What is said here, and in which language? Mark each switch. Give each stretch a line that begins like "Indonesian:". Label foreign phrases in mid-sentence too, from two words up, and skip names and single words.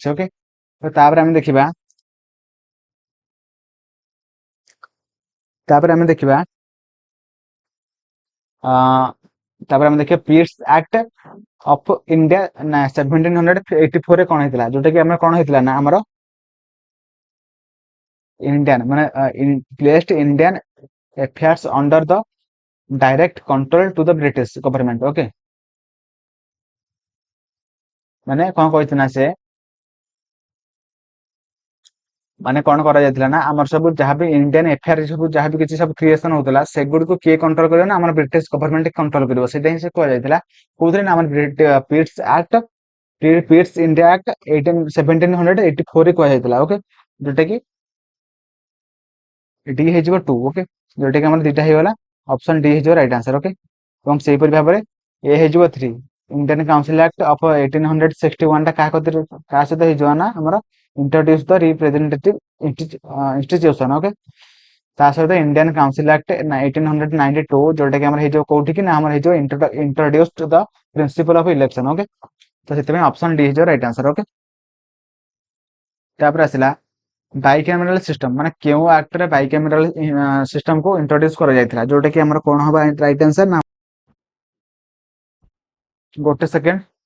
Odia: ଓକେ, ତ ତାପରେ ଆମେ ଦେଖିବା ପିଟ୍ସ ଆକ୍ଟ ଅଫ ଇଣ୍ଡିଆ 1784 ରେ କଣ ହେଇଥିଲା, ଯୋଉଟା କି ଆମର କଣ ହେଇଥିଲା ନା ଆମର ଇଣ୍ଡିଆନ ମାନେ
English: placed Indian affairs under the direct control to the British government।
Odia: ଓକେ, ମାନେ କଣ କହିଥିଲା ସେ, ମାନେ କଣ କରାଯାଇଥିଲା ନା ଆମର ସବୁ ଯାହାବି
English: Indian affair
Odia: ସବୁ ଯାହାବି କିଛି ସବୁ କ୍ରିଏସନ ହଉଥିଲା ସେଗୁଡିକୁ କିଏ କଣ୍ଟ୍ରୋଲ କରିବ ନା ଆମର
English: British government
Odia: କଣ୍ଟ୍ରୋଲ କରିବ। ସେଇଟା ହିଁ ସେ କୁହାଯାଇଥିଲା କୋଉଥିରେ ନା ଆମର ପିଟ୍ସ ଆକ୍ଟ, ପିଟ୍ସ ଇଣ୍ଡିଆ ଆକ୍ଟ 1784 ରେ କୁହାଯାଇଥିଲା। ଓକେ, ଯୋଉଟା କି ଡି ହେଇଯିବ 2। ଓକେ, ଯୋଉଟା କି ଆମର ଦିଟା ହେଇଗଲା,
English: option D
Odia: ହେଇଯିବ
English: right answer.
Odia: ଓକେ, ଏବଂ ସେଇପରି ଭାବରେ ଏ ହେଇଯିବ 3, ଇଣ୍ଡିଆନ କାଉନସିଲ ଆକ୍ଟ ଅଫ 1861 ଟା କାହା ସହିତ ହେଇଯିବ ନା ଆମର
English: introduce the representative institution।
Odia: ଓକେ, ତା ସହିତ ଇଣ୍ଡିଆନ କାଉନସିଲ ଆକ୍ଟ 1892 ଯୋଉଟା କି ଆମର ହେଇଯିବ କୋଉଠି କି ନା ଆମର ହେଇଯିବ
English: introduced the principle of election।
Odia: ଓକେ, ତ ସେଥିପାଇଁ
English: option D
Odia: ହେଇଯିବ
English: right answer.
Odia: ଓକେ, ତାପରେ ଆସିଲା
English: bicameral system,
Odia: ମାନେ କେଉଁ ଆକ୍ଟରେ
English: bicameral system
Odia: କୁ ଇଣ୍ଟ୍ରୋଡ୍ୟୁସ କରାଯାଇଥିଲା, ଯୋଉଟା କି ଆମର କଣ ହବ
English: right answer
Odia: ନା ଗୋଟେ ସେକେଣ୍ଡ